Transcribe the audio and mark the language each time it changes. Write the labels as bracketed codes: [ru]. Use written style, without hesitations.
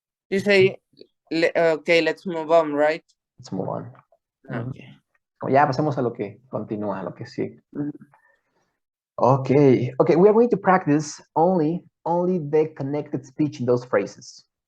[en] You say, okay, let's move on, right? Let's move on. Okay. [es] Ya pasemos a lo que continúa, a lo que sigue. [en] Okay. Okay, we are going to practice only the connected speech in those phrases.